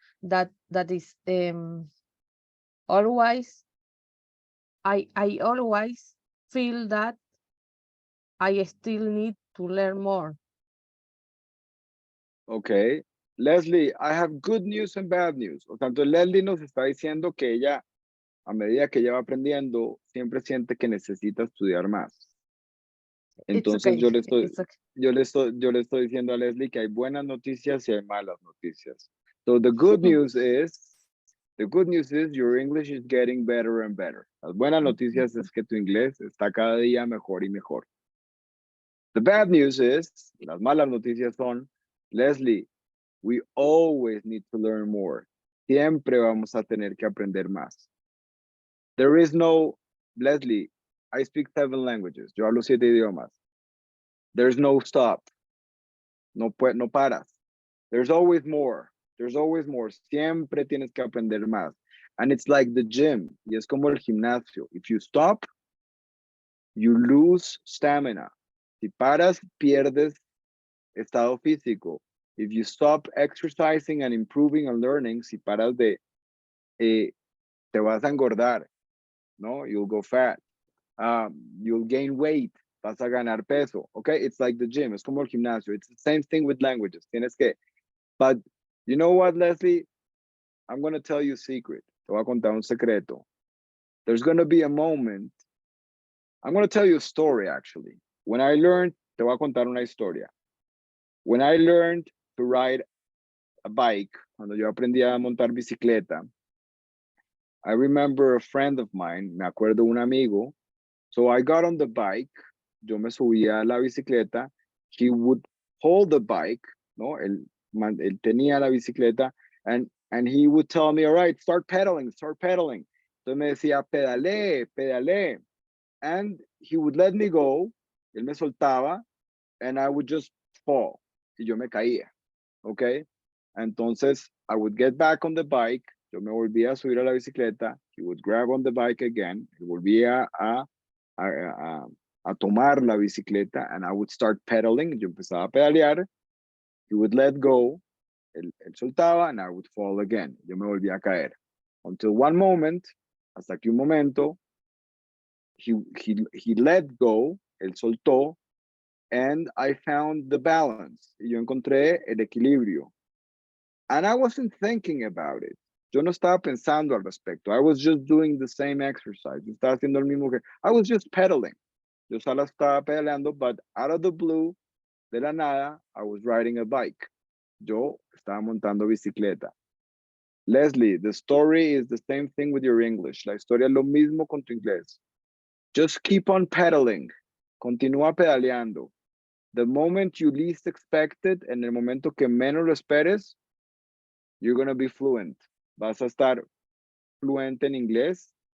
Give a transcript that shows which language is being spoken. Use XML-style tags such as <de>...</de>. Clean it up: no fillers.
<en>That is always I always feel that I still need to learn more. Okay. Leslie, I have good news and bad news.</en> <es>O tanto, Leslie nos está diciendo que ella, a medida que ella va aprendiendo, siempre siente que necesita estudiar más.</es> <en>It's</en> <es>Entonces</es> <en>okay. It's okay.</en> <es>yo le estoy diciendo a Leslie que hay buenas noticias y hay malas noticias.</es> <en>So the good news is your English is getting better and better.</en> <es>Las buenas noticias es que tu inglés está cada día mejor y mejor.</es> <en>The bad news is,</en> <es>las malas noticias son,</es> <en>Leslie, we always need to learn more.</en> <es>Siempre vamos a tener que aprender más.</es> <en>There is no, Leslie, I speak 7 languages.</en> <es>Yo hablo 7 idiomas.</es> <en>There's no stop.</en> <es>No paras.</es> <en>There's always more. There's always more.</en> <es>Siempre tienes que aprender más.</es> <en>And it's like the gym.</en> <es>Y es como el gimnasio.</es> <en>If you stop, you lose stamina.</en> <es>Si paras, pierdes estado físico.</es> <en>If you stop exercising and improving and learning,</en> <es>si paras te vas a engordar, ¿no?</es> <en>You'll go fat. You'll gain weight.</en> <es>Vas a ganar peso. Okay,</es> <en>it's like the gym.</en> <es>Es como el gimnasio.</es> <en>It's the same thing with languages.</en> <es>Tienes que.</es> <en>But you know what, Leslie? I'm going to tell you a secret.</en> <es>Te voy a contar un secreto.</es> <en>There's going to be a moment. I'm going to tell you a story, actually. When I learned</en> <es>te voy a contar una historia.</es> <en>When I learned to ride a bike,</en> <es>cuando yo aprendí a montar bicicleta,</es> <en>I remember a friend of mine,</en> <es>me acuerdo un amigo,</es> <en>so I got on the bike,</en> <es>yo me subía a la bicicleta,</es> <en>he would hold the bike, ¿no?</en> <es>Él tenía la bicicleta,</es> <en>and he would tell me, all right, start pedaling, start pedaling.</en> <es>Entonces me decía, pedale, pedale.</es> <en>And he would let me go,</en> <es>él me soltaba,</es> <en>and I would just fall,</en> <es>y yo me caía,</es> <en>okay? Entonces, I would get back on the bike,</en> <es>yo me volvía a subir a la bicicleta,</es> <en>he would grab on the bike again,</en> <es>y volvía a tomar la bicicleta,</es> <en>and I would start pedaling,</en> <es>yo empezaba a pedalear,</es> <en>he would let go,</en> <es>él soltaba,</es> <en>and I would fall again,</en> <es>yo me volvía a caer.</es> <en>Until one moment,</en> <es>hasta que un momento,</es> <en>he let go,</en> <es>él soltó,</es> <en>and I found the balance,</en> <es>y yo encontré el equilibrio.</es> <en>And I wasn't thinking about it.</en> <es>Yo no estaba pensando al respecto.</es> <en>I was just doing the same exercise.</en> <es>Yo estaba haciendo el mismo que...</es> <en>I was just pedaling.</en> <es>Yo solo estaba pedaleando,</es> <en>but out of the blue,</en> <es>de la nada,</es> <en>I was riding a bike.</en> <es>Yo estaba montando bicicleta.</es> <en>Leslie, the story is the same thing with your English.</en> <es>La historia es lo mismo con tu inglés.</es> <en>Just keep on pedaling.</en> <es>Continúa pedaleando.</es> <en>The moment you least expect it,</en> <es>en el momento que menos lo esperes,</es> <en>you're going to be fluent.</en> <es>Vas a estar fluente en inglés.</es>